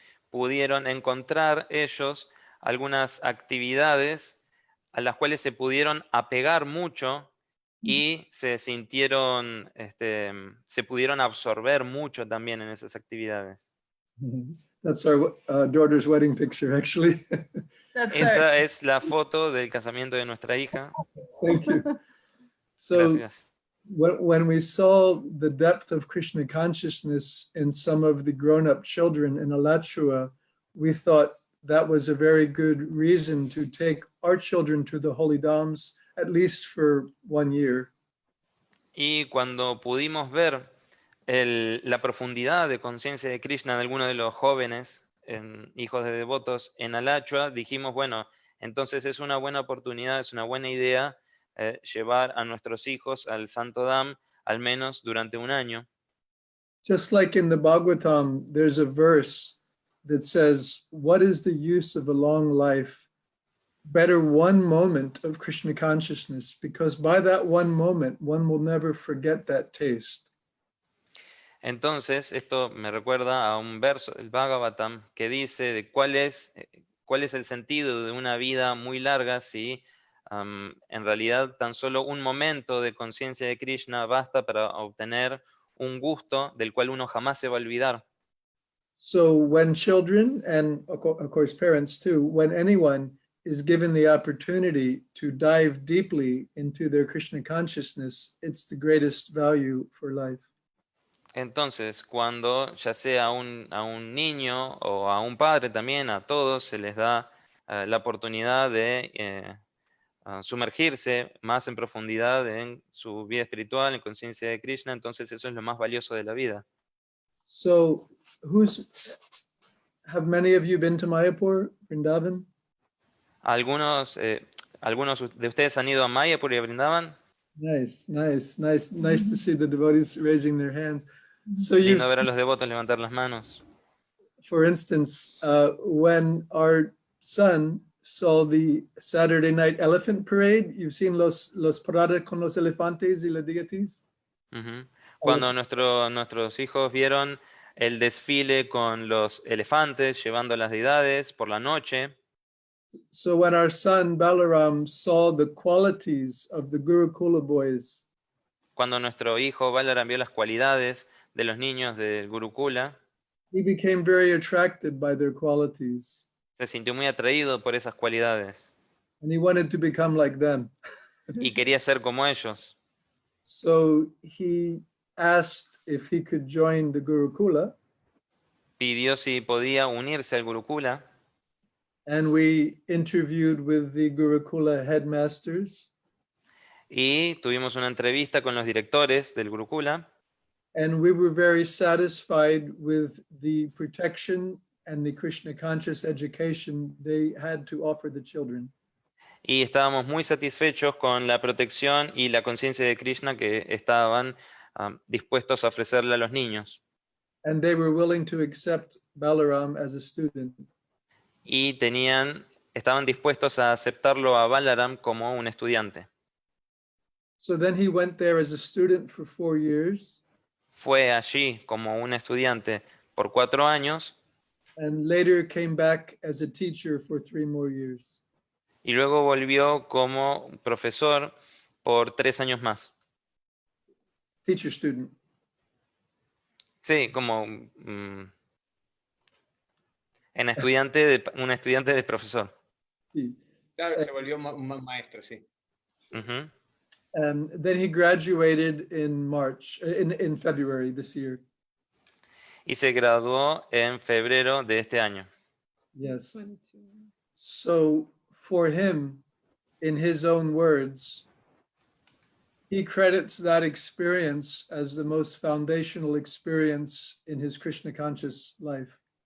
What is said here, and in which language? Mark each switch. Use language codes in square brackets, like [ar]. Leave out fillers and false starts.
[es] pudieron encontrar ellos algunas actividades a las cuales se pudieron apegar mucho y se sintieron, se pudieron absorber mucho también en esas actividades. [en] That's our daughter's wedding picture, actually. That's [es] Esa es la foto del casamiento de nuestra hija. [en] Thank you. So [es] Gracias. [en] when we saw the depth of Krishna consciousness in some of the grown-up children in Alachua, we thought that was a very good reason to take our children to the holy dhams, at least for 1 year. [es] Y cuando pudimos ver la profundidad de conciencia de Krishna de algunos de los jóvenes, hijos de devotos en Alachua, dijimos, bueno, entonces es una buena oportunidad, es una buena idea llevar a nuestros hijos al Santo Dham, al menos durante 1 año. [en] Just like in the Bhagavatam, there's a verse that says, what is the use of a long life? Better one moment of Krishna consciousness, because by that one moment, one will never forget that taste. [es] Entonces, esto me recuerda a un verso del Bhagavatam que dice de cuál es el sentido de una vida muy larga si en realidad tan solo un momento de conciencia de Krishna basta para obtener un gusto del cual uno jamás se va a olvidar. [en] So when children, and of course parents too, when anyone is given the opportunity to dive deeply into their Krishna consciousness, it's the greatest value for life. [es] Entonces, cuando ya sea a un niño o a un padre también, a todos se les da la oportunidad de sumergirse más en profundidad en su vida espiritual, en conciencia de Krishna, entonces eso es lo más valioso de la vida. [en] So have many of you been to Mayapur, Vrindavan? [es] Algunos de ustedes han ido a Mayapur y a Vrindavan. [en] Nice to see the devotees raising their hands. So [es] Lindo ver a los devotos levantar las manos. [en] for instance, when our son saw the Saturday night elephant parade, you've seen [es] los paradas con los elefantes y las deities? Cuando nuestros hijos vieron el desfile con los elefantes llevando las deidades por la noche. [en] So when our son Balaram saw the qualities of the Gurukula boys, [es] Cuando nuestro hijo Balaram vio las cualidades de los niños del Gurukula, [en] he became very attracted by their qualities, [es] se sintió muy atraído por esas cualidades [en] and he wanted to become like them. [es] y quería ser como ellos. [en] So he asked if he could join the Gurukula, [es] Pidió si podía unirse al Gurukula [en] and we interviewed with the Gurukula headmasters, [es] y tuvimos una entrevista con los directores del Gurukula. [en] and we were very satisfied with the protection and the Krishna conscious education they had to offer the children. [es] Y estábamos muy satisfechos con la protección y la conciencia de Krishna que estaban dispuestos a ofrecerle a los niños. [en] And they were willing to accept Balaram as a student. [es] Y estaban dispuestos a aceptarlo a Balaram como un estudiante. [en] So then he went there as a student for 4 years. [es] fue allí como un estudiante por 4 años [en] and later came back as a teacher for 3 more years. [es] y luego volvió como profesor por 3 años más. [en] Teacher student. [es] Sí, como un estudiante de profesor. Sí. Claro, se volvió maestro, sí. Ujú. [en] And then he graduated in February this year. [es] Y se graduó en febrero de este año. [en] Yes. 22. So for him, in his own words, he credits that experience as the most foundational experience in his Krishna conscious life.